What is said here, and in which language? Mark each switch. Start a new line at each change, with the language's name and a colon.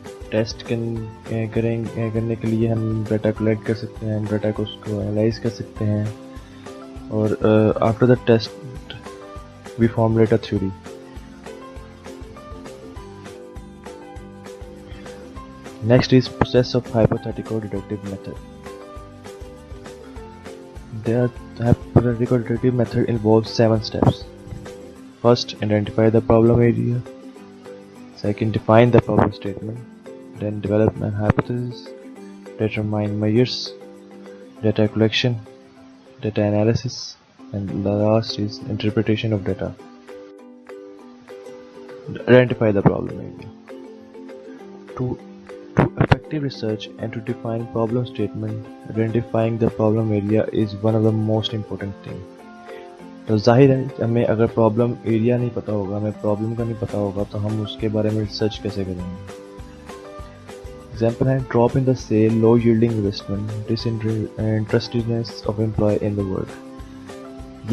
Hindi: Test करने के लिए हम डाटा कलेक्ट कर सकते हैं, हम डाटा को उसको एनालाइज कर सकते हैं, और
English: After the test we formulate a theory. Next is process of hypothetical deductive method. The hypothetical deductive method involves 7 steps. First, identify the problem area. Second, define the problem statement. Then, develop an hypothesis. Determine measures. Data collection. Data analysis. And the last is interpretation of data. Identify the problem area. To effective research and to define problem statement, identifying the problem area is one of the most important thing.
Hindi: तो जाहिर है हमें अगर problem area नहीं पता होगा, हमें problem का नहीं पता होगा, तो हम उसके बारे में रिसर्च कैसे करेंगे.
English: Example है drop in the sale, low yielding investment, disinterestedness of employ in the world.